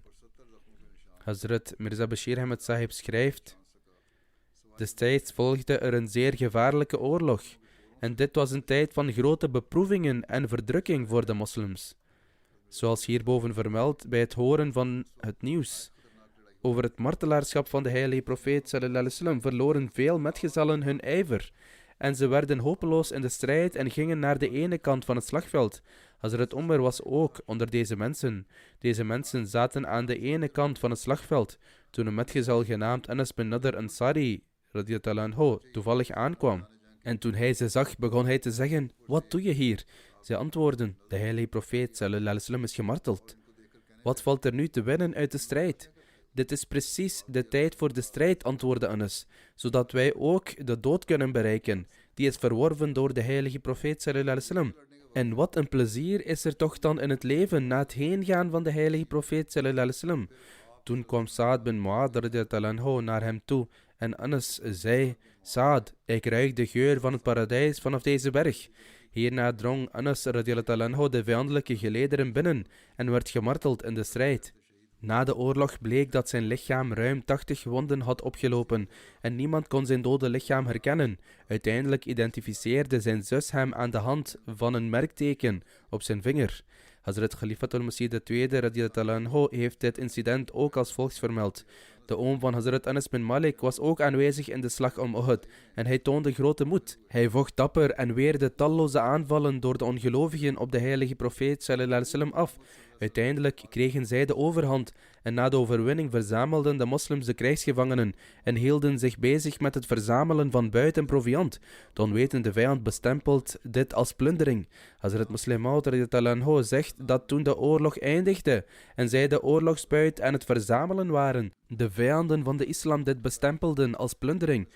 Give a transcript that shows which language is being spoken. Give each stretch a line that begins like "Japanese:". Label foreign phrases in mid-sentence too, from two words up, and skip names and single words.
Dutch: Hazrat Mirza Bashir Ahmed Sahib schrijft: destijds volgde er een zeer gevaarlijke oorlog. En dit was een tijd van grote beproevingen en verdrukking voor de moslims. Zoals hierboven vermeld bij het horen van het nieuws over het martelaarschap van de heilige profeet
Arabic: صلى الله عليه وسلم
Dutch: verloren veel metgezellen hun ijver en ze werden hopeloos in de strijd en gingen naar de ene kant van het slagveld. Hazrat Umar was ook onder deze mensen. Deze mensen zaten aan de ene kant van het slagveld toen een metgezel genaamd Anas bin Nadr Ansari
Arabic: رضي الله عنه
Dutch: toevallig aankwam. En toen hij ze zag, begon hij te zeggen: "Wat doe je hier?" Zij antwoordden: "De heilige profeet
Arabic: صلى الله عليه وسلم
Dutch: is gemarteld. Wat valt er nu te winnen uit de strijd?" "Dit is precies de tijd voor de strijd," antwoordde Anas, "zodat wij ook de dood kunnen bereiken, die is verworven door de heilige profeet
Arabic: صلى الله عليه وسلم.
Dutch: En wat een plezier is er toch dan in het leven na het heengaan van de heilige profeet
Arabic: صلى الله عليه وسلم."
Dutch: Toen kwam Saad bin Mu'adh
Arabic: رضي الله عنه
Dutch: naar hem toe en Anas zei: "Saad, ik ruik de geur van het paradijs vanaf deze berg." Hierna drong Anas
Arabic: رضي الله عنه
Dutch: de vijandelijke gelederen binnen en werd gemarteld in de strijd. Na de oorlog bleek dat zijn lichaam ruim 80 wonden had opgelopen en niemand kon zijn dode lichaam herkennen. Uiteindelijk identificeerde zijn zus hem aan de hand van een merkteken op zijn vinger. Hazrat Khalifatul Masih II
Arabic: رضي الله عنه
Dutch: heeft dit incident ook als volgt vermeld. De oom van Hazrat Anas bin Malik was ook aanwezig in de slag om Uhud en hij toonde grote moed. Hij vocht dapper en weerde talloze aanvallen door de ongelovigen op de heilige profeet
Arabic: صلى الله عليه وسلم
Dutch: af. Uiteindelijk kregen zij de overhand en na de overwinning verzamelden de moslims de krijgsgevangenen en hielden zich bezig met het verzamelen van buit en proviand. De onwetende vijand bestempelt dit als plundering. Hazrat Muslim Maud
Arabic: رضي الله عنه
Dutch: zegt dat toen de oorlog eindigde en zij de oorlogsbuit aan het verzamelen waren, de vijanden van de islam dit bestempelden als plundering.